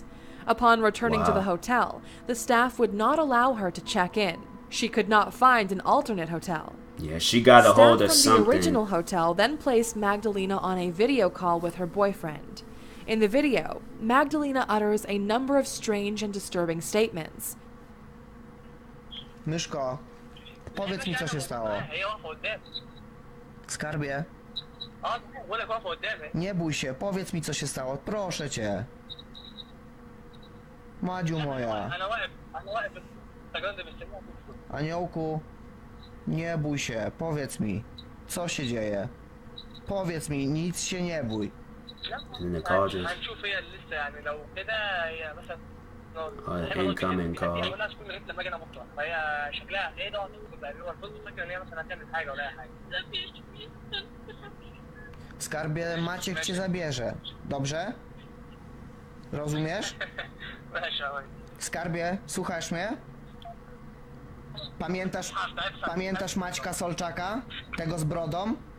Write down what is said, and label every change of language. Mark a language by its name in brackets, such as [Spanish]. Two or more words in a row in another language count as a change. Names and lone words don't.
[English] Upon returning to the hotel, the staff would not allow her to check in. She could not find an alternate hotel. Yeah, she got a hold of something. Staff from the original hotel then placed Magdalena on a video call with her boyfriend. In the video, Magdalena utters a number of strange and disturbing statements. [Polish] Myszko, powiedz mi, co się stało. Skarbie, nie bój się, powiedz mi, co się stało, proszę cię. Madziu moja. Aniołku, nie bój się, powiedz mi, co się dzieje. Powiedz mi, nic się nie bój. [Arabic] هنشوف هي لسه يعني لو كده هي مثلا [English] incoming call. [Arabic] لما جينا بكره فهي شكلها ايه ده تقريبا كنت فاكر ان هي مثلا هتعمل حاجه ولا اي حاجه. [Polish] Skarbie, Maciek cię zabierze. Dobrze? Rozumiesz? Skarbie, słuchasz mnie? Pamiętasz Maćka Solczaka? Tego z brodą?